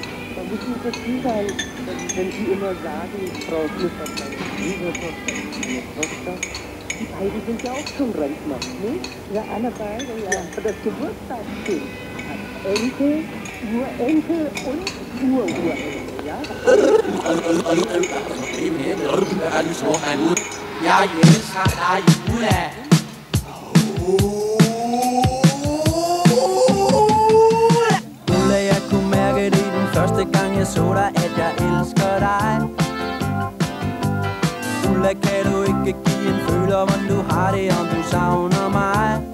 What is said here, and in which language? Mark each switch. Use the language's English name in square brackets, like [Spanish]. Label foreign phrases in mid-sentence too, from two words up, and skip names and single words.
[German] Da muss man dazu sagen, wenn Sie immer sagen, Frau Smith hat eine Schwiegertochter, eine Tochter, die beiden sind ja auch schon Rentner, ne? Ja, alle beide, ja. Das Geburtstagskind hat Enkel, Urenkel und Ururenkel, ja? Ja, [Danish] Jens har dig Ulla. Ulla, jeg kunne mærke det den første gang jeg så dig, at jeg elsker dig. Ulla, kan du ikke give en føler, hvordan du har det, om du savner mig?